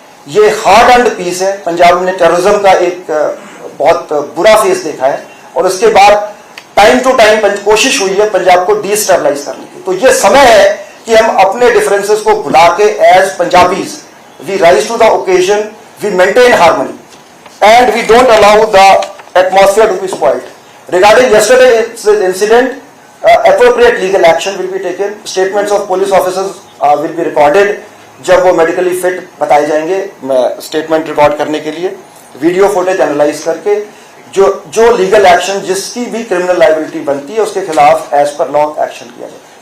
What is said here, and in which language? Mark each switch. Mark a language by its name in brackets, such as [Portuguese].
[Hindi] ये hard and piece है। पंजाब ने टेररिज्म का एक बहुत बुरा फेस देखा है, और उसके बाद टाइम टू टाइम कोशिश हुई है पंजाब को डिस्टेबलाइज करने की। तो ये समय है कि हम अपने डिफरेंसेस को भुला के [English] As Punjabis we rise to the occasion, we maintain harmony and we don't allow the atmosphere to be spoiled. Regarding yesterday's incident, appropriate legal action will be taken. Statements of police officers will be recorded. [Hindi] जब वो medically fit बताए जाएंगे statement record करने के लिए, video footage analyse करके जो legal action, जिसकी भी क्रिमिनल लायबिलिटी बनती है, उसके खिलाफ एज पर लॉ एक्शन किया जाए।